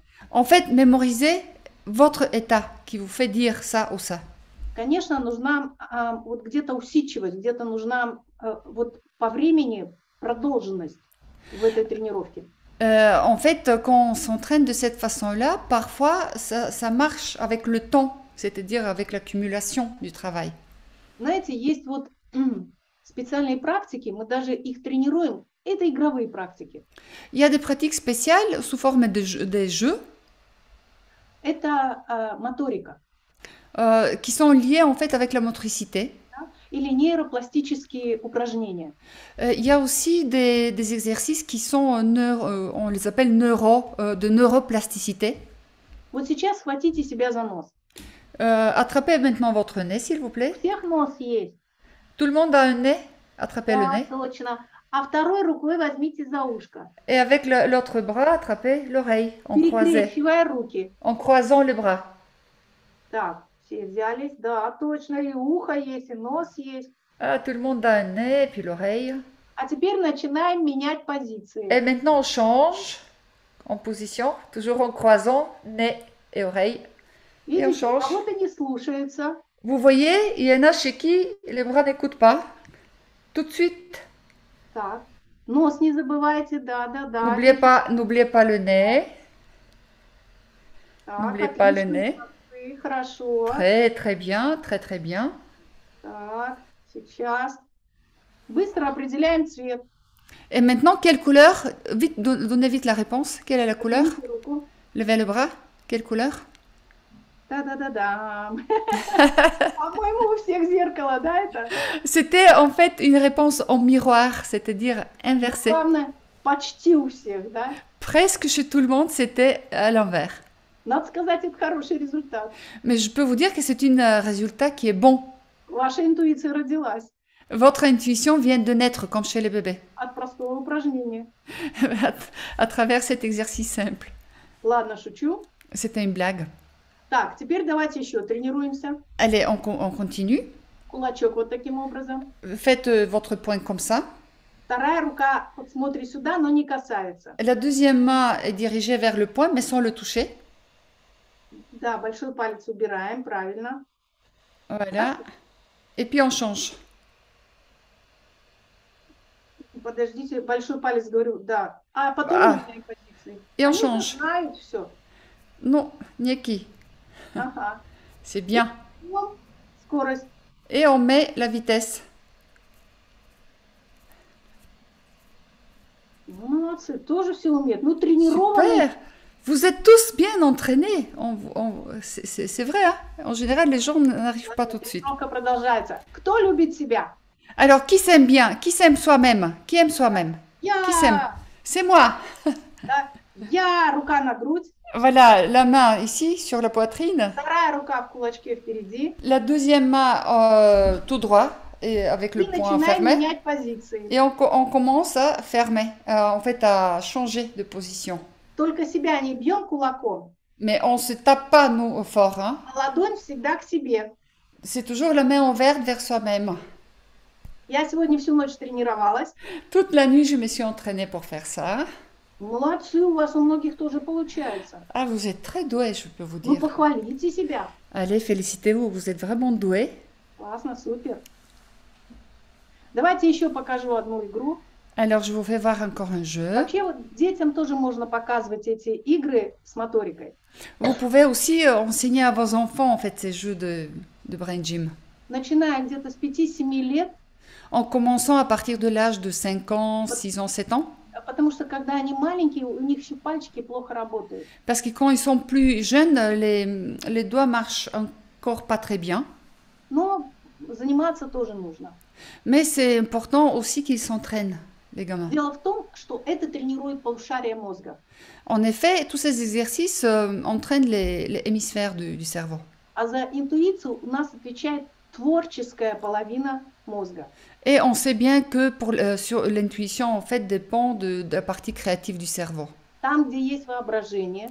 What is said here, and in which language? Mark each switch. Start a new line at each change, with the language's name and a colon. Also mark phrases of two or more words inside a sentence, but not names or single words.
French: En fait, mémorisez votre état qui vous fait dire ça ou ça.
Russian: Конечно, нужна вот где-то усидчивость, где-то нужна вот по времени продолженность в этой тренировке.
French: En fait, quand on s'entraîne de cette façon-là, parfois, ça marche avec le temps, c'est-à-dire avec l'accumulation du travail.
Russian: Знаете, есть вот специальные практики, мы даже их тренируем, это игровые практики.
French: Il y a des pratiques spéciales sous forme des jeux.
Russian: Это моторика.
French: Qui sont liés en fait avec la motricité.
Russian: Или нейропластические упражнения.
French: Il y a aussi des exercices qui sont, on les appelle de neuroplasticité.
Russian: Вот сейчас схватите себя за нос.
French: Attrapez maintenant votre nez, s'il vous plaît.
Russian: У всех нос есть.
French: Tout le monde a un nez. Attrapez le nez.
Russian: Точно. А второй рукой возьмите за ушко.
French: Et avec l'autre bras, attrapez l'oreille en croisant les bras.
Russian: Так, все взялись. Да, точно. И ухо есть, и нос есть.
French: Ah, tout le monde a un nez, et puis l'oreille.
Russian: А теперь начинаем менять позиции.
French: Et maintenant, on change en position, toujours en croisant nez et oreille. Et on
Russian: Видите,
French: change.
Russian: кого-то не слушается.
French: Vous voyez, il y en a chez qui les bras n'écoutent pas. Tout de suite.
Russian: Так, нос не забывайте, да.
French: N'oubliez pas le nez.
Russian: Так,
French: N'oubliez pas le nez.
Russian: Хорошо.
French: Très bien, très bien.
Russian: Так, сейчас. Быстро определяем цвет.
French: Et maintenant, quelle couleur? Vite, donnez vite la réponse. Quelle est la couleur?
Russian: Поднимите руку.
French: Levez le bras. Quelle couleur?
Russian: Да-да-да-да. По-моему, у всех зеркало, да, это?
French: C'était en fait une réponse en miroir, c'est-à-dire inversée.
Russian: Главное, почти у всех, да?
French: Presque chez tout le monde, c'était à l'envers.
Russian: Надо сказать, это хороший результат.
French: Mais je peux vous dire que c'est un résultat qui est bon.
Russian: Ваша интуиция родилась
French: Votre intuition vient de naître comme chez les bébés,
Russian: от простого упражнения.
French: à travers cet exercice simple.
Russian: Ладно, шучу.
French: C'était une blague.
Russian: Так, теперь давайте еще тренируемся.
French: Allez, on continue.
Russian: кулачок вот таким образом.
French: Faites votre poing comme ça.
Russian: Вторая рука вот смотрит сюда, но не касается.
French: La deuxième main est dirigée vers le poing, mais sans le toucher.
Russian: Да, большой палец убираем, правильно.
French: Voilà. Et puis on change.
Russian: Подождите, большой палец, говорю, да. А потом А. меняем позиции.
French: Et on
Russian: Они
French: change.
Russian: знают все.
French: Non, Nieki.
Russian: Ага.
French: C'est bien.
Russian: Ну, скорость.
French: Et on met la vitesse.
Russian: Молодцы, тоже все умеют. Ну, тренированные.
French: Super. Vous êtes tous bien entraînés. C'est vrai, hein? En général, les gens n'arrivent pas tout de suite.
Russian: Тренировка продолжается. Кто любит себя?
French: Alors, qui s'aime bien? Qui s'aime soi-même? Qui aime soi-même?
Russian: Я.
French: Qui s'aime? C'est moi.
Russian: Да. Я, рука на грудь.
French: Voilà, la main ici, sur la poitrine.
Russian: Вторая рука в кулачке впереди.
French: La deuxième main tout droit, et avec le
Russian: И
French: poing
Russian: начинаем
French: fermé.
Russian: менять позиции.
French: Et on commence à fermer, en fait à changer de position.
Russian: Только себя не бьем кулаком,
French: Mais on ne se tape pas, nous, fort. Hein.
Russian: а ладонь всегда к себе.
French: C'est toujours la main ouverte vers soi-même.
Russian: Я сегодня всю ночь тренировалась.
French: Toute la nuit, je me suis entraînée pour faire ça.
Russian: Молодцы, у вас у многих тоже получается.
French: Ah, vous êtes très doué, je peux vous
Russian: Вы
French: dire.
Russian: похвалите себя.
French: Allez, félicitez-vous, vous êtes vraiment doué.
Russian: Классно, супер. Давайте еще покажу одну игру.
French: Alors, je vous fais voir encore un jeu.
Russian: Вообще вот детям тоже можно показывать эти игры с моторикой.
French: Vous pouvez aussi enseigner à vos enfants, en fait, ces jeux de
English: brain gym.
Russian: Начиная где-то с 5-7 лет,
French: En commençant à partir de l'âge de 5 ans, 6 ans, 7 ans.
Russian: потому что когда они маленькие, у них еще пальчики плохо работают.
French: Parce que quand ils sont plus jeunes, les doigts marchent encore pas très bien.
Russian: Но заниматься тоже нужно.
French: Mais c'est important aussi qu'ils s'entraînent, les gamins.
Russian: Дело в том, что это тренирует полушария мозга.
French: En effet, tous ces exercices entraînent les hémisphères du cerveau.
Russian: А за интуицию у нас отвечает творческая половина мозга.
French: Et on sait bien que sur l'intuition, en fait, dépend de la partie créative du cerveau.
Russian: Там, где есть воображение,